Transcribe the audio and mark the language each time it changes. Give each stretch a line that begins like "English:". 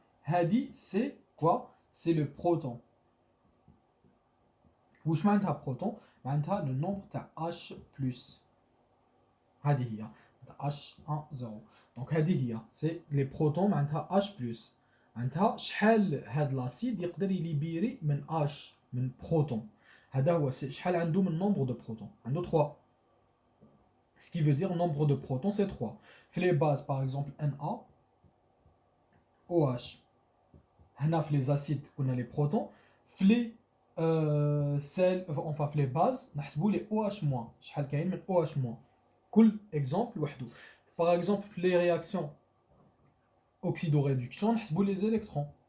French: Hadi c'est quoi? C'est le proton. Où معناتها proton? معناتها le nombre de H plus. Hadi هي H1 0. Donc Hadi هي c'est les protons معناتها H plus.
Arabic: معناتها شحال هاد l'acide يقدر يليبيري من H من proton. هذا هو شحال عنده من nombre de protons. عنده 3.
French: Ce qui veut dire nombre de protons c'est 3. Fait les bases par exemple Na OH. هنا في les acides qu'on a les protons. في enfin في les bases
Arabic: نحسبوا
French: les OH-.
Arabic: شحال كاين من OH-. كل exemple وحده.
French: Par exemple في les réactions oxydoréduction
Arabic: نحسبوا
French: les électrons.